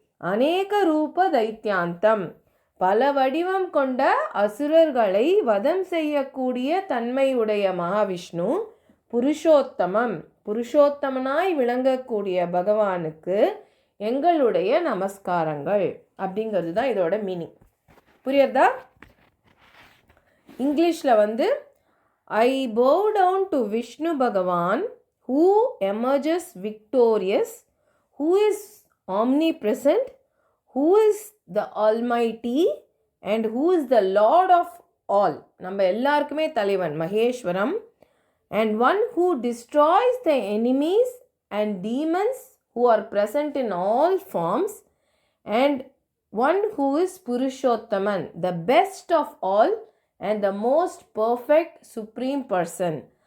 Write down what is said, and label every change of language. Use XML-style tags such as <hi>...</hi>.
<ta>அநேக ரூப தைத்யாந்தம். பல வடிவம் கொண்ட அசுரர்களை வதம் செய்யக்கூடிய தன்மையுடைய மகாவிஷ்ணு. புருஷோத்தமம். புருஷோத்தமனாய் விளங்கக்கூடிய பகவானுக்கு எங்களுடைய நமஸ்காரங்கள் அப்படிங்கிறது தான் இதோட மீனிங். புரியுறதா?</ta> <en>இங்கிலீஷில் I bow down to Vishnu Bhagavan who emerges victorious, who is omnipresent, who is the almighty and who is the lord of all.</en> <ta>நம்ம எல்லாருக்குமே தலைவன் Maheswaram.</ta> <en>and one who destroys the enemies and demons who are present in all forms, and one who is Purushottaman, the best of all and the most perfect supreme person.</en>